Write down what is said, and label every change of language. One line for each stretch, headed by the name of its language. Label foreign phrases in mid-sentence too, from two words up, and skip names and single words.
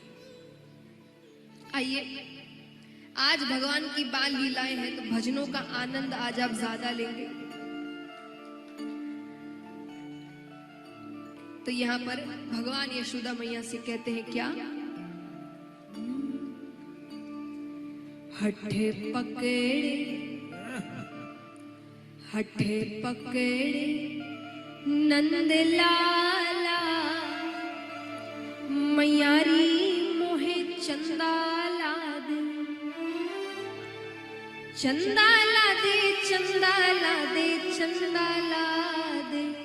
Hindi: आइए, आज भगवान की बाल लीलाएं हैं तो भजनों का आनंद आज आप ज्यादा लेंगे। तो यहाँ पर भगवान यशोदा मैया से कहते हैं क्या, हठे पकड़े नंद लाला, मैयारी मोहे चंदाला दे, चंदाला दे, चंदाला दे, चंदाला दे,